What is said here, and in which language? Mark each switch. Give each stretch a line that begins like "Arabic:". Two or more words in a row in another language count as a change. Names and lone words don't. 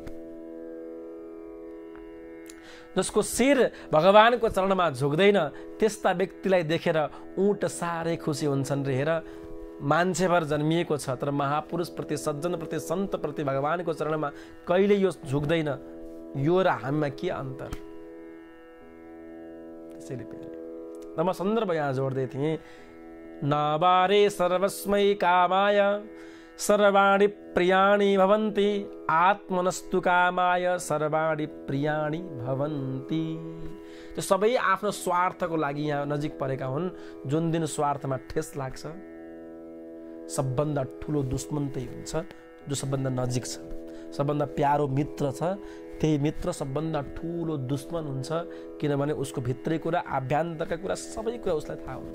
Nepali: जसको शिर भगवानको चरणमा झुक्दैन त्यस्ता व्यक्तिलाई देखेर ऊँट साह्रै खुसी हुन्छन् रे। हेर मान्छेभर जन्मिएको छ तर महापुरुषप्रति, सज्जनप्रति, सन्तप्रति, भगवानको चरणमा कहिले यो झुक्दैन। यो र हामीमा के अन्तर? त्यसैले प्यारे म सन्दर्भ यहाँ जोड्दै थिएँ।
Sanskrit: नबारे सर्वस्मै कामाय सर्वाणि प्रियाणि भवन्ति, आत्मनस्तु कामाय सर्वाणि प्रियाणि भवन्ति।
Nepali: त्यो सबै आफ्नो स्वार्थको लागि यहाँ नजिक परेका हुन्। जुन दिन स्वार्थमा ठेस लाग्छ सबभन्दा ठुलो दुश्मन त्यही हुन्छ जो सबभन्दा नजिक छ, सबभन्दा प्यारो मित्र छ। त्यही मित्र सबभन्दा ठुलो दुश्मन हुन्छ, किनभने उसको भित्री कुरा, आभ्यन्तरका कुरा, सबै कुरा उसलाई थाहा हुन्छ।